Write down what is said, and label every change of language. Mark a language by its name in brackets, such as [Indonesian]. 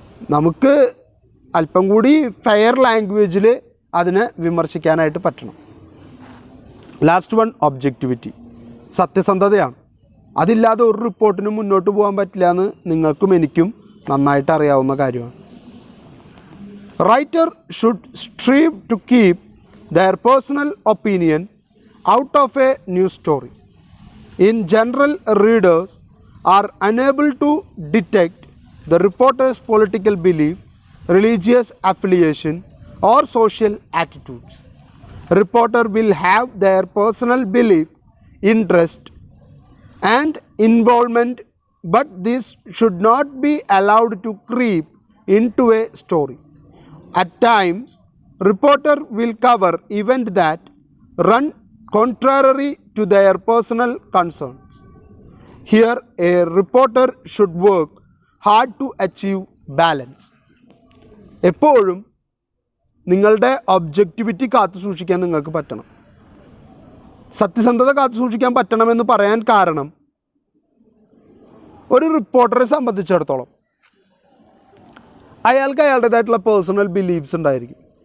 [Malayalam] നമുക്ക് അല്പം കൂടി ഫെയർ ലാംഗ്വേജിൽ അതിനെ വിമർശിക്കാനായിട്ട് പറ്റണം. Last one, objectivity. സത്യസന്ധതയാണ്. അതില്ലാതെ ഒരു റിപ്പോർട്ടിനും മുന്നോട്ട് പോകാൻ പറ്റില്ല എന്ന് നിങ്ങൾക്കും എനിക്കും നന്നായിട്ട് അറിയാവുന്ന കാര്യമാണ്. [English] Writer should strive to keep their personal opinion out of a news story. In general, readers are unable to detect the reporter's political belief, religious affiliation, or social attitudes. Reporter will have their personal belief, interest, and involvement, but this should not be allowed to creep into a story. At times, reporter will cover events that run contrary to their personal concerns. Here, a reporter should work hard to achieve balance. [Malayalam] എപ്പോഴും നിങ്ങളുടെ objectivity കാത്തു സൂക്ഷിക്കാൻ നിങ്ങൾക്ക് പറ്റണം. സത്യസന്ധത കാത്തു സൂക്ഷിക്കാൻ പറ്റണമെന്ന് പറയാൻ കാരണം, ഒരു റിപ്പോർട്ടറെ സംബന്ധിച്ചിടത്തോളം അയാൾക്ക് അയാളുടേതായിട്ടുള്ള പേഴ്സണൽ ബിലീഫ്സ് ഉണ്ടായിരിക്കും.